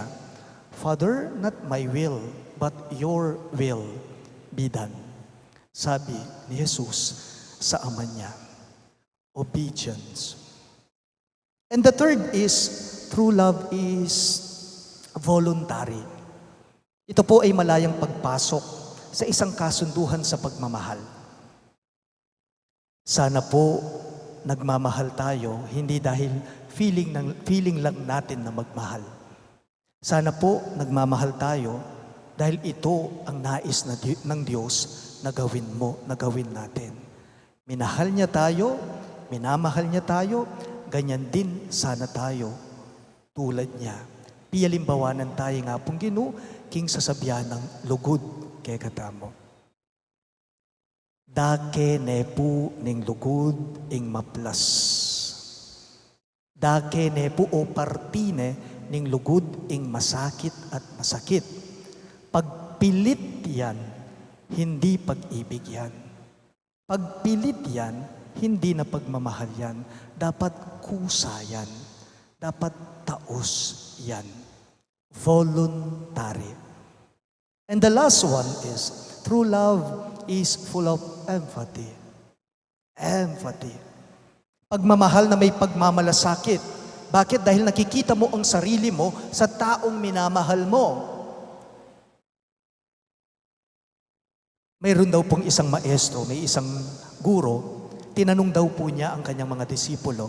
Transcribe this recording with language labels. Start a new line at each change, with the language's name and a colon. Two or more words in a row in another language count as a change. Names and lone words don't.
English: Father, not my will, but your will be done.
Filipino: Sabi ni Jesus sa Ama niya. Obedience.
English: And the third is, true love is voluntary.
Filipino: Ito po ay malayang pagpasok sa isang kasunduhan sa pagmamahal. Sana po nagmamahal tayo, hindi dahil feeling lang natin na magmahal. Sana po nagmamahal tayo dahil ito ang nais ng Diyos na gawin natin. Minahal niya tayo, minamahal niya tayo, ganyan din sana tayo tulad niya.
Pampanga: Piyalimbawanan tayo nga pong Ginoo, king sasabihan ng lugod kay katamo. Dake nepu ning lugod ing maplas. Dake nepu o partine ning lugod ing masakit at masakit.
Filipino: Pagpilit yan, hindi pag-ibig yan. Pagpilit yan, hindi na pagmamahal yan. Dapat kusa yan. Dapat taos yan. Voluntary.
English: And the last one is, true love is full of empathy. Empathy.
Filipino: Pagmamahal na may pagmamalasakit. Bakit? Dahil nakikita mo ang sarili mo sa taong minamahal mo. Mayroon daw pong isang maestro, may isang guro, tinanong daw po niya ang kanyang mga disipulo.